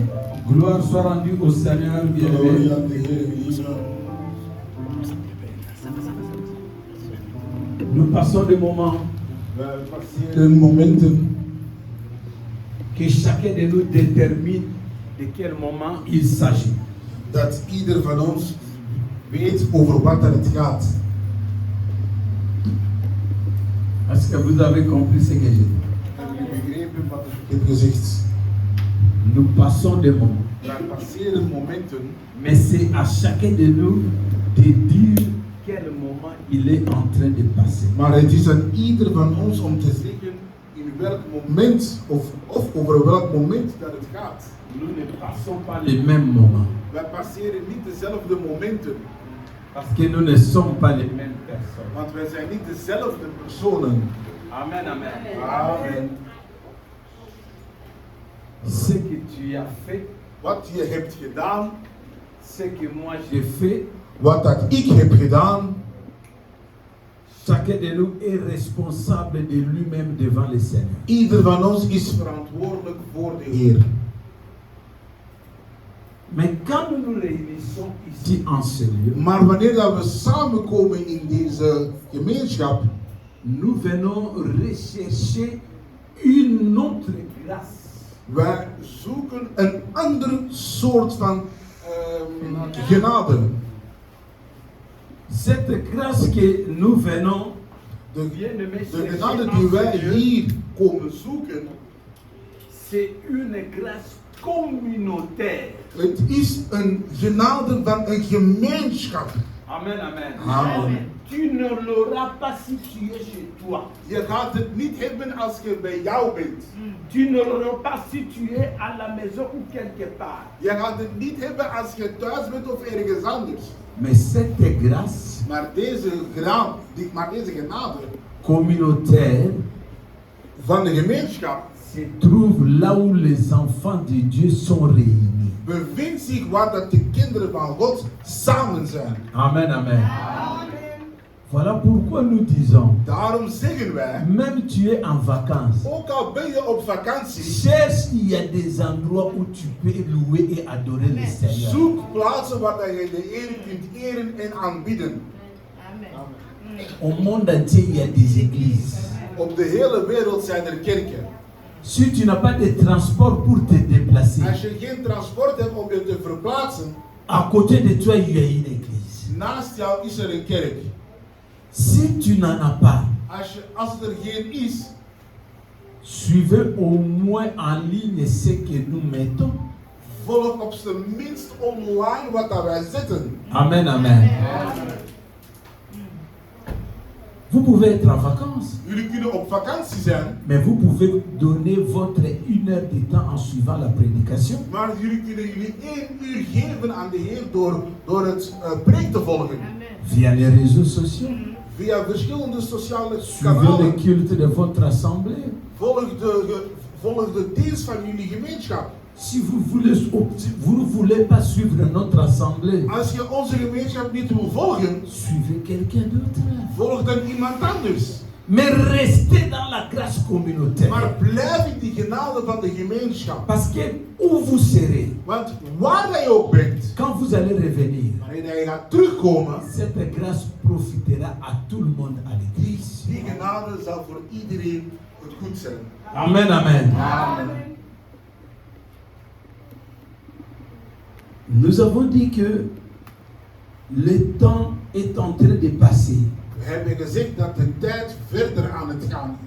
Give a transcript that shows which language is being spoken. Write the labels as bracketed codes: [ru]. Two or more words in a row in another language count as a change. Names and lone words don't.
[fr] Gloire soit rendue au Seigneur bien-aimé. Nous passons des moments que chacun de nous détermine de quel moment il s'agit. [nl] Dat ieder van ons weet over wat het gaat. [fr] Est-ce que vous avez compris ce que j'ai dit? Nous passons des moments. Mais c'est à chacun de nous de dire quel moment il est en train de passer. [nl] Maar het is aan ieder van ons om te zeggen in welk moment of over welk moment dat het gaat. [fr] Nous ne passons pas les mêmes moments. [nl] Wij passeren niet dezelfde momenten. [fr] Parce que nous ne sommes pas les mêmes personnes. [nl] Want wij zijn niet dezelfde personen. Amen, amen. Amen. [fr] Ce que tu as fait, [nl] Wat je hebt gedaan, [fr] ce que moi j'ai fait, [nl] wat dat ik heb gedaan, [fr] chacun de nous est responsable de lui-même devant le Seigneur. [nl] ieder van ons is verantwoordelijk voor de Heer. [fr] Mais quand nous nous réunissons ici en ce lieu, [nl] Maar wanneer dat we samenkomen in deze gemeenschap, [fr] nous venons rechercher une autre grâce. [nl] wij zoeken een ander soort van genade. [fr] Cette grâce que nous venons, [nl] De [fr] bien-aimés, [nl] genade die wij hier komen zoeken, [fr] c'est une grâce communautaire. [nl] het is een genade van een gemeenschap. Amen, amen. Amen. [fr] Tu ne l'auras pas si tu es chez toi. [nl] Je gaat het niet hebben als je bij jou bent. [fr] Tu ne l'auras pas si tu es à la maison ou quelque part. [nl] Je gaat het niet hebben als je thuis bent of ergens anders. [fr] Mais cette grâce [nl] Maar deze genade [fr] communautaire [nl] van de gemeenschap [fr] se trouve là où les enfants de Dieu sont réunis. [nl] bevindt zich waar dat de kinderen van God samen zijn. Amen, amen. [fr] Voilà pourquoi nous disons, [nl] Daarom zeggen wij, [fr] même tu es en vacances, [nl] ook al ben je op vakantie, [fr] cherche, il y a des endroits où tu peux louer et adorer le Seigneur. [nl] zoek plaatsen waar je de Heer kunt eren en aanbidden. [fr] Au monde entier, il y a des églises. [nl] Op de hele wereld zijn er kerken. [fr] Si tu n'as pas de transport pour te déplacer, [nl] Als je geen transport hebt om je te verplaatsen, [fr] à côté de toi, il y a une église. [nl] naast jou is er een kerk. [fr] Si tu n'en as pas, [nl] Als het er geen is, [fr] suivez au moins en ligne ce que nous mettons. [nl] volg op zijn minst online wat dat wij zetten. Amen, amen. [fr] Vous pouvez être en vacances, [nl] Jullie kunnen op vakantie zijn, [fr] mais vous pouvez donner votre 1 heure de temps en suivant la prédication. [nl] maar jullie kunnen jullie 1 uur geven aan de Heer door het preek te volgen. [fr] Via les réseaux sociaux, [nl] Via verschillende sociale [fr] suivez le [nl] kanalen. [fr] culte de votre assemblée. [nl] Volg de dienst van jullie gemeenschap. [fr] Si vous ne voulez pas suivre notre assemblée, [nl] Als je onze gemeenschap niet wil volgen, [fr] suivez quelqu'un d'autre. [nl] volg dan iemand anders. [fr] Mais restez dans la grâce communautaire. [nl] Maar blijf in die genade van de gemeenschap. [fr] Parce que où vous serez, [nl] Want waar jij ook bent, [fr] quand vous allez revenir, [nl] wanneer je gaat terugkomen, [fr] cette grâce profitera à tout le monde à l'église. [nl] die genade zal voor iedereen het goed zijn. Amen, amen. Amen. [fr] Nous avons dit que le temps est en train de passer. [nl] We hebben gezegd dat de tijd verder aan het gaan is.